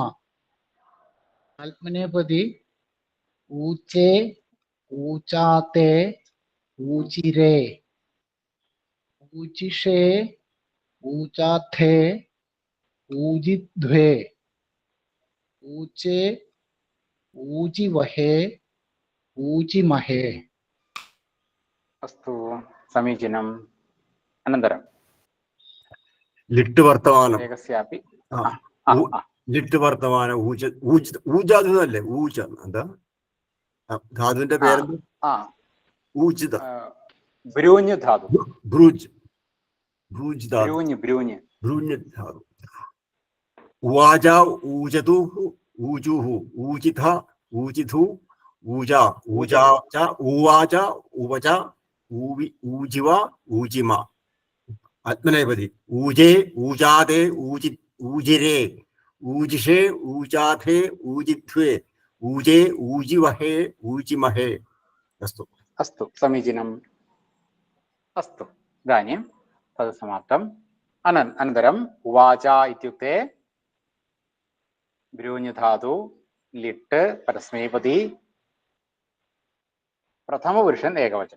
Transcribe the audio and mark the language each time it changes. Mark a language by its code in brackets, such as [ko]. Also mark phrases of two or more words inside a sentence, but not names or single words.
[sa] आत्मनेपदी ऊचे ऊचाते ऊचिरे ऊचिषे ऊचाथे ऊजिध्वे ऊचे ऊजिवहे ऊजिमहे। अस्तु समीचीनम्। अनन्तरं लिट् वर्तमानम् एकस्यापि लिट् वर्तमान ऊच ऊच [ml] ഊജാതല്ലേ ഊച്ച എന്താ ധാതുവിന്റെ പേരെന്ത് ഊച്ചിത [sa] ബ്രൂഞ്ഞ് ധാതു ബ്രൂജ് ബ്രൂജ് ധാതു ബ്രൂഞ്ഞ് ബ്രൂഞ്ഞ് ബ്രൂഞ്ഞ് ധാതു ഉവാച ഊചതു ഊചുഹു ഊചിഥ ഊചിഥു ഊജ ഊജാച ഊവാച ഉവച ഊവി ഊജിവ ഊജിമ। ആത്മനേപതി ഊജേ ഊജാതെ ഊജി ഊജിരേ ഊജിഷേ ഊജാഥേ ഊജിധ്വേ ഊജേ ഊജിവഹേ ഊജിമഹേ। अस्तु अस्तु समीचीनम्। अस्तु इदानीं तद् समाप्तम्। अनन्तरम् उवाच इत्युक्ते ब्रूञ् धातु लिट् परस्मैपदी प्रथमपुरुषन् एकवचनम्।